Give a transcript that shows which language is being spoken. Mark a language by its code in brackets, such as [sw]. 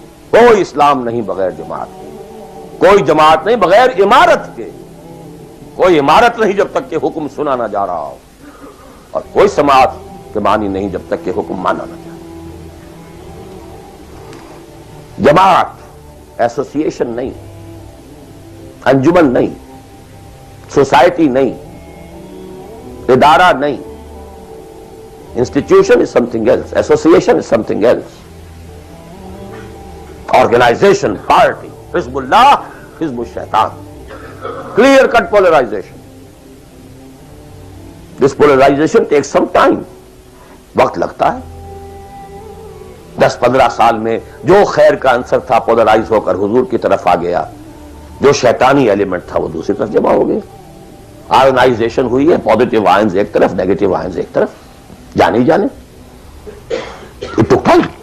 [ur] کوئی اسلام نہیں بغیر جماعت کے، کوئی جماعت نہیں بغیر امارت کے، کوئی امارت نہیں جب تک کہ حکم سنا نہ جا رہا ہو، اور کوئی سماعت کے معنی نہیں جب تک کہ حکم مانا نہ جائے. جماعت ایسوسیشن نہیں، انجمن نہیں، سوسائٹی نہیں، ادارہ نہیں. [en] Institution is something else. Association is something else. Organization, party, Hizbullah, Hizbul Shaitan. Clear-cut polarization. This polarization takes some time. [ur] وقت لگتا ہے. 10-15 سال میں جو خیر کا عنصر تھا پولرائز ہو کر حضور کی طرف آ گیا، جو شیطانی ایلیمنٹ تھا وہ دوسری طرف جمع ہو گیا. آئونائزیشن ہوئی ہے، پازیٹیو آئنز ایک طرف، نیگیٹو آئنز ایک طرف. جانے ہی جانے. [en] It took time.